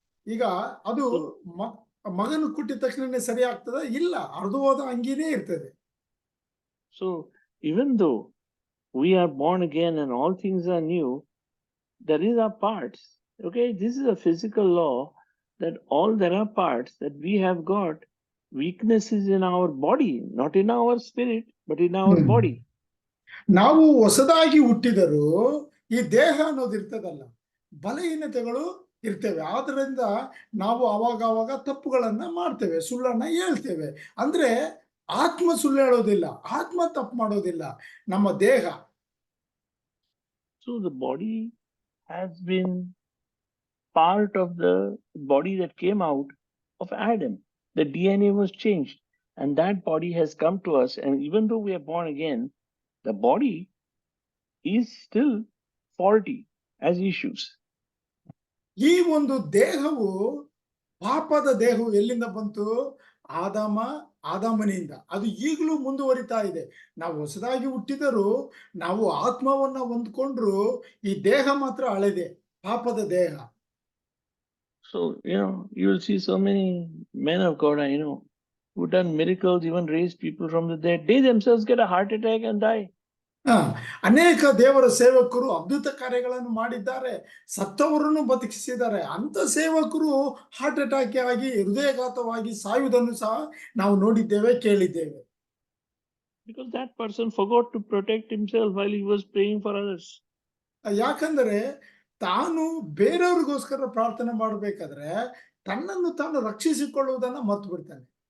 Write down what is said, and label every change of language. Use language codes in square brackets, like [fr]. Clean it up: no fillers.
[kn] ಈಗ ಅದು ಮಗನು ಹುಟ್ಟಿದ ತಕ್ಷಣನೇ ಸರಿ ಆಗ್ತದ? ಇಲ್ಲ, ಹರಿದು ಹೋದ ಅಂಗಿನೇ ಇರ್ತದೆ. [en] So even though we are born again and all things are new, there is our parts. Okay, this is a physical law that all there are parts that we have got weaknesses in our body, not in our spirit, but in our body. [kn] ನಾವು ಹೊಸದಾಗಿ ಹುಟ್ಟಿದರೂ ಈ ದೇಹ ಅನ್ನೋದು ಇರ್ತದಲ್ಲ, ಬಲಹೀನತೆಗಳು ಇರ್ತೇವೆ. ಆದ್ರಿಂದ ನಾವು ಅವಾಗ ತಪ್ಪುಗಳನ್ನ ಮಾಡ್ತೇವೆ, ಸುಳ್ಳನ್ನ ಹೇಳ್ತೇವೆ. ಅಂದ್ರೆ ಆತ್ಮ ಸುಳ್ಳು ಹೇಳೋದಿಲ್ಲ, ಆತ್ಮ ತಪ್ಪು ಮಾಡೋದಿಲ್ಲ, ನಮ್ಮ ದೇಹ. [en] So the body has been part of the body that came out of Adam. The DNA was changed, and that body has come to us. And even though we are born again, the body is still faulty as issues. [kn] ಈ ಒಂದು ದೇಹವು, ಪಾಪದ ದೇಹವು ಎಲ್ಲಿಂದ ಬಂತು? ಆದಾಮನಿಂದ. ಅದು ಈಗಲೂ ಮುಂದುವರಿತಾ ಇದೆ. ನಾವು ಹೊಸದಾಗಿ ಹುಟ್ಟಿದರೂ, ನಾವು ಆತ್ಮವನ್ನ ಹೊಂದ್ಕೊಂಡ್ರು, ಈ ದೇಹ ಮಾತ್ರ ಹಳೆದೆ, ಪಾಪದ ದೇಹ. [en] So, you will see so many men of God I know who done miracles, even raised people from the dead. They themselves get a heart attack and die. [kn] ಅನೇಕ ದೇವರ ಸೇವಕರು ಅದ್ಭುತ ಕಾರ್ಯಗಳನ್ನು ಮಾಡಿದ್ದಾರೆ, ಸತ್ತವರನ್ನು ಬದುಕಿಸಿದ್ದಾರೆ. ಅಂತ ಸೇವಕರು ಹಾರ್ಟ್ ಅಟ್ಯಾಕ್ ಆಗಿ ಹೃದಯಾಘಾತವಾಗಿ ಸಾಯುವುದನ್ನು ಸಹ ನಾವು ನೋಡಿದ್ದೇವೆ, ಕೇಳಿದ್ದೇವೆ. [en] Because that person forgot to protect himself while he was praying for others. [kn] ಯಾಕಂದ್ರೆ ತಾನು ಬೇರೆಯವ್ರಿಗೋಸ್ಕರ ಪ್ರಾರ್ಥನೆ ಮಾಡಬೇಕಾದ್ರೆ ತನ್ನನ್ನು ತಾನು ರಕ್ಷಿಸಿಕೊಳ್ಳುವುದನ್ನ ಮರ್ತು ಬಿಡ್ತಾನೆ.